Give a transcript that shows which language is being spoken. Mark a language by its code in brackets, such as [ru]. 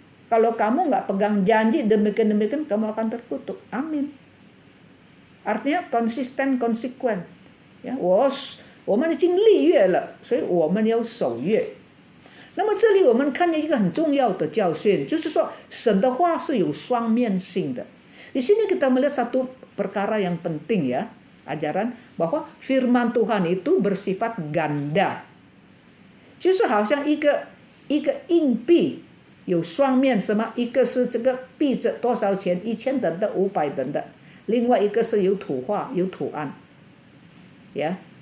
[id] Kalau kamu nggak pegang janji demikian kamu akan terkutuk. Amin. Artinya konsisten, konsekuen. [zh] Ya, 我们已经立约了，所以我们要守约。那么这里我们看见一个很重要的教训，就是说神的话是有双面性的。 [id] Di sini kita melihat satu perkara yang penting ya, ajaran bahwa firman Tuhan itu bersifat ganda. [zh] 就是好像一个硬币有双面，什么？一个是这个币值多少钱，1000等的，500等的，另外一个是有图画、有图案，ya.